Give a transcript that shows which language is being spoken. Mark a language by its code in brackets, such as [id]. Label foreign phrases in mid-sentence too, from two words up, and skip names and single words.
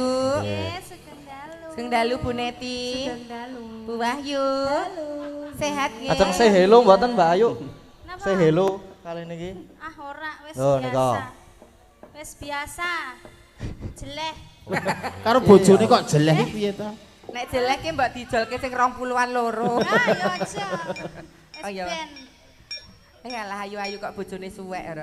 [jv] Nggih, sugeng dalu. Sugeng dalu Bu Neti. Sugeng dalu. Bu Wahyu. Dalu. Sehat nggih. Ajeng [en] say hello [jv] mboten Mbak Ayu? Napa? [en] Say hello [jv] kali niki. Ah ora, wis Loh, biasa. nika. Wis biasa. Jeleh. Karo bojone kok jeleh iki piye to? Nek jelek ki mbok dijolke sing 20-an loro. Ah, ya aja. Oh, iya. Ben. Alah ayu-ayu kok bojone suwek ora.